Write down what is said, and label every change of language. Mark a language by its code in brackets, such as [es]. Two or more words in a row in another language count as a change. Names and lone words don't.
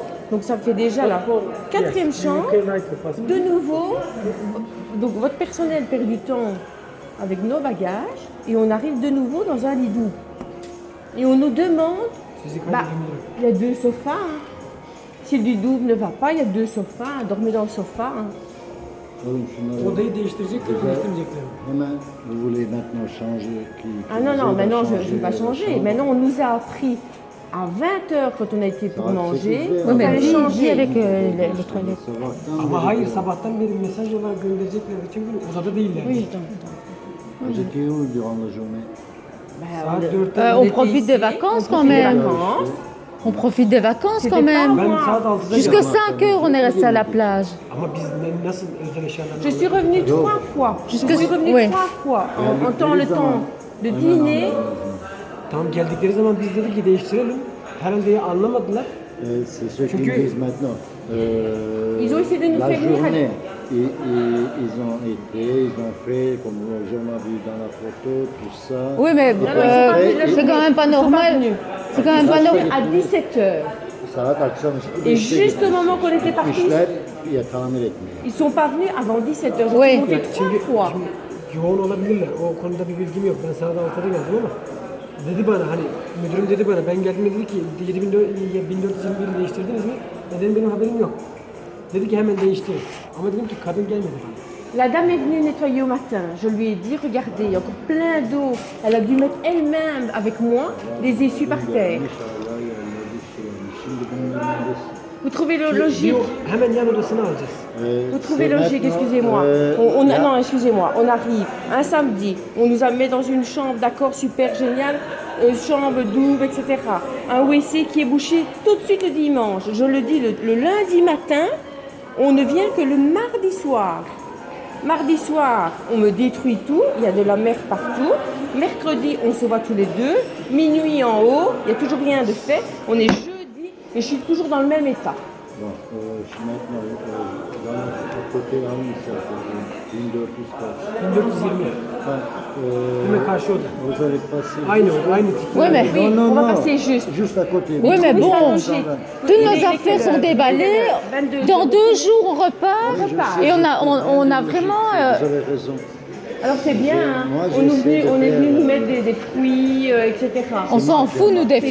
[fr] Donc ça fait déjà la quatrième chambre. De nouveau, donc votre personnel perd du temps avec nos bagages et on arrive de nouveau dans un lit doux. Et on nous demande, il y a 2 sofas. Hein. Si le lit double ne va pas, il y a 2 sofas. Dormez dans le sofa. Hein. [tr] Oğlum şunları Odayı değiştirecekler, değiştirmeyecekler. [fr] hemen vous voulez maintenant changer. Ah non, maintenant je ne vais pas changer. Maintenant on nous a appris à 20h quand on a été pour manger. Oui, mais Dis changer avec les toilettes. [tr] Sabahtan Ama beri- hayır sabahtan beri mesaj olarak gönderecekler bütün gün odada değiller. [fr] Oui, attends. Vous étiez où durant la journée? [tr] Saat 4'te [fr] On était profite ici, des vacances on quand profite des même. vacances. On profite des vacances C'était quand pas même. [tr] ben saat 6'da [fr] Jusqu'à [tr] geldim. [fr] 5 heures, on est resté à la plage. [tr] Ama biz nasıl özel eşyalarla... [fr] Je suis revenue 3 fois. Je suis revenue oui. 3 fois en temps le temps de dîner. [tr] Tam geldikleri zaman biz dedik ki değiştirelim. Herhalde anlamadılar. [fr] C'est ceux qui [tr] Çünkü- [fr] me disent maintenant. Ils ont essayé de nous la faire venir à- journée, ils ont été, ils ont fait, comme on a vu dans la photo, tout ça. Oui, mais ils sont pas venus la c'est journée. quand même pas Ils sont normal. venus. C'est quand même pas normal. À 17h. [tr] Saat akşamüstü [fr] Et [tr] beşte [fr] juste au [tr] gitmiş. [fr] moment qu'on était partis, [tr] Gitmişler, ya tamir etmiyor. [fr] ils sont pas venus avant 17h. Je Oui. suis montée 3 fois. [tr] Yoğun olabilirler. O konuda bir bilgim yok. Ben sana da ortada geldim ama dedi bana hani müdürüm dedi bana ben geldiğimde dedi ki 1421 değiştirdiniz mi? Dedim benim haberim yok. Dedi ki hemen değiştirin. Ama dedim ki kadın gelmedi bana. [fr] La dame est venue nettoyer au matin. Je lui ai dit, regardez, il y a encore plein d'eau. Elle a dû mettre elle-même avec moi des essuies par terre. [tr] İnşallah yerleri sürülmüş. Şimdi bunun önünde [fr] Vous trouvez le [tr] Bir [fr] logique? [tr] o hemen yan odasını alacağız. [fr] Vous trouvez c'est logique, maintenant, excusez-moi. Non, excusez-moi. On arrive un samedi, on nous a mis dans une chambre, d'accord, super génial, chambre double, etc. Un WC qui est bouché tout de suite le dimanche. Je le dis, le lundi matin, on ne vient que le mardi soir. Mardi soir, on me détruit tout, il y a de la mer partout. Mercredi, on se voit tous les deux. Minuit en haut, il n'y a toujours rien de fait. On est jeudi et je suis toujours dans le même état. Bon, şimdi maintenant, dans le côté almışlar. [tr] 1400 kaç. 1420. Ben, Hemen karşı oda. [fr] vous allez passer. [tr] Aynı oda, aynı tip. [fr] Oui, mais, Oui, on va passer juste. Juste à côté. oui, mais Oui, bon, ça, Roger. toutes Il nos est affaires quelle sont heure déballées. 22 Dans heures. 2 jours, on repart. Oui, je sais, Et on je a comprends vraiment... bien, euh, Vous avez raison. Alors c'est bien, hein. Moi, on est j'essaie de venu faire, nous mettre des fruits, etc. On s'en fout, nous, des